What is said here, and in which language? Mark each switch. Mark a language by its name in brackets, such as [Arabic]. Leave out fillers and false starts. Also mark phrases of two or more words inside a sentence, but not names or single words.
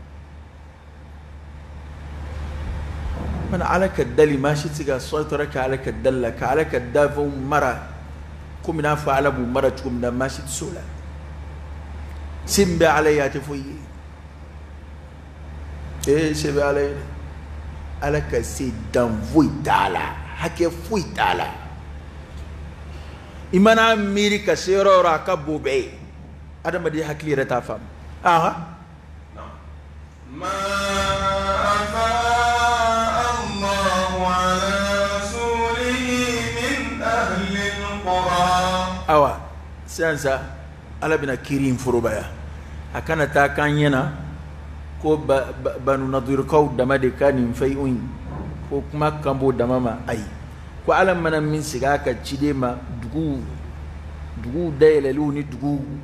[Bambara] mana ala ka dali maa si tɛ se ka sɔtɔrɔ kɛ ala ka dali la ka ala ka dafɛnw mara komi n'a fɔ ala b'u mara cogo min na maa si tɛ se o la se min bɛ ala ye a tɛ foyi ye se bɛ ala ye dɛ ala ka se dan foyi t'a la hakɛ foyi t'a la i mana miiri ka se yɔrɔ o yɔrɔ a ka bon bɛɛ ye adamaden hakili yɛrɛ t'a faamu [Arabic] ما أفاء الله على رسوله من أهل القرى [Bambara] awa sisan sa ala bɛna kiiri in forobaya a kana taa kan ɲɛna ko banu nadirikaw dama de ka nin fɛn in ko kuma kan b'o dama ma ayi ko ala mana min sigi a ka ciden ma duguw dayɛlɛliw ni duguw